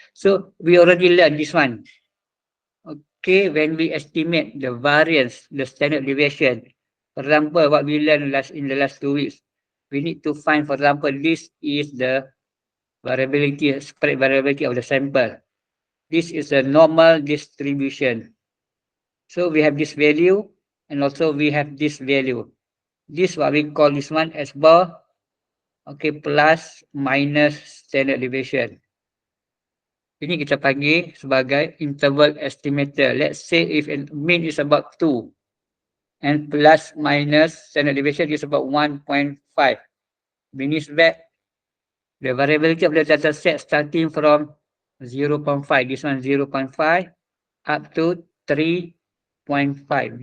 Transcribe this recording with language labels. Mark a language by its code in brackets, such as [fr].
[en] So we already learned this one. Okay, when we estimate the variance, the standard deviation, for example, what we learned in the last 2 weeks, we need to find, for example, this is the variability, spread variability of the sample. This is a normal distribution. So we have this value and also we have this value. This what we call this one as bar, okay, plus minus standard deviation. [ms] Ini kita panggil sebagai interval estimator. [en] Let's say if mean is about 2 and plus minus standard deviation is about 1.5. Means that the variability of the data set starting from 0.5, this one 0.5 up to 3.5.